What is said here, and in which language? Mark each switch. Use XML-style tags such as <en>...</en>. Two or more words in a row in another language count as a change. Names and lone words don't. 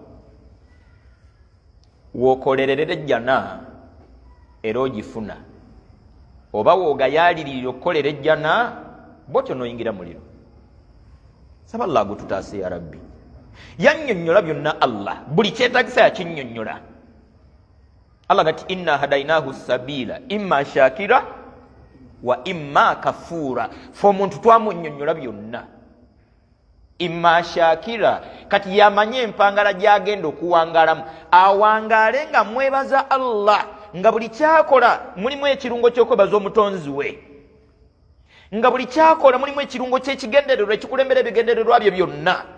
<lg>wookolererera ejjana era ogifuna oba woogayaalirira okukolera ejjana bwotyo nooyingira muliro saba Allah gututaase</lg> <ar>يا ربي</ar> <lg>yannyonnyola byonna Allah buli kyetaagisa yakinnyonnyola Allah gati</lg> <ar>إنا هديناه السبيل إما شاكرا وإما كفورا</ar> <lg>fe omuntu twamunnyonnyola byonna</lg> <ar>إما شاكرا</ar> <lg>kati yamanye empangala gyagenda okuwangalamu awangaale nga mwebaza Allah nga buli kyakola mulimu ekirungo ky'okwebaza omutonzi we nga buli kyakola mulimu ekirungo ky'ekigendererwa ekikulembera ebigendererwa bye byonna</lg>